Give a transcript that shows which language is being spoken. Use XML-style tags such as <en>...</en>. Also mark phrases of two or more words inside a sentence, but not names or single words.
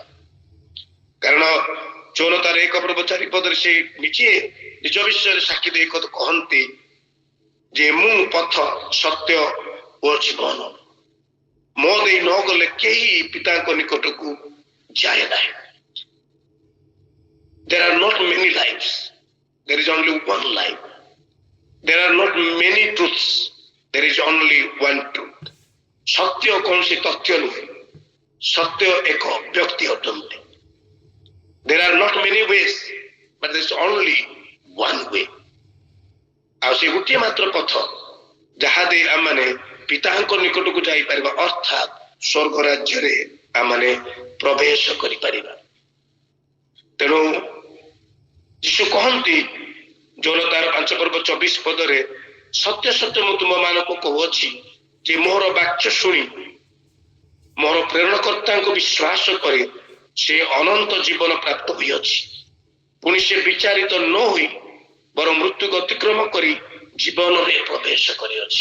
<or>କାରଣ ଯୋହନ ତାର 1:4 ସେ ନିଜେ ନିଜ ବିଷୟରେ ସାକ୍ଷୀ ଦେଇ କହନ୍ତି ଯେ ମୁଁ ପଥ, ସତ୍ୟ ଓ ଜୀବନ, ମୋ ଦେଇ ନ ଗଲେ କେହି ପିତାଙ୍କ ନିକଟକୁ ଯାଏ ନାହିଁ।</or> <en>There are not many lives, there is only one life। There are not many truths, there is only one truth।</en> <or>ସତ୍ୟ କୌଣସି ତଥ୍ୟ ନୁହେଁ, ସତ୍ୟ ଏକ ବ୍ୟକ୍ତି ଅଟନ୍ତି।</or> <en>There are not many ways, but there is only one way।</en> <or>ଆଉ ସେ ଗୋଟିଏ ମାତ୍ର ପଥ ଯାହା ଦେଇ ଆମେ ପିତାଙ୍କ ନିକଟକୁ ଯାଇପାରିବା, ଅର୍ଥାତ୍ ସ୍ୱର୍ଗ ରାଜ୍ୟରେ ଆମେ ପ୍ରବେଶ କରିପାରିବା। ତେଣୁ ଯୀଶୁ କହନ୍ତି ଯୋନ ତାର 5 ପର୍ବ 24 ପଦରେ, ସତ୍ୟ ସତ୍ୟ ମୁଁ ତୁମମାନଙ୍କୁ କହୁଅଛି ଯେ ମୋର ବାକ୍ୟ ଶୁଣି ମୋର ପ୍ରେରଣକର୍ତ୍ତାଙ୍କୁ ବିଶ୍ୱାସ କରେ ସେ ଅନନ୍ତ ଜୀବନ ପ୍ରାପ୍ତ ହୋଇଅଛି, ପୁଣି ସେ ବିଚାରିତ ନ ହୋଇ ବରଂ ମୃତ୍ୟୁକୁ ଅତିକ୍ରମ କରି ଜୀବନରେ ପ୍ରବେଶ କରିଅଛି।</or>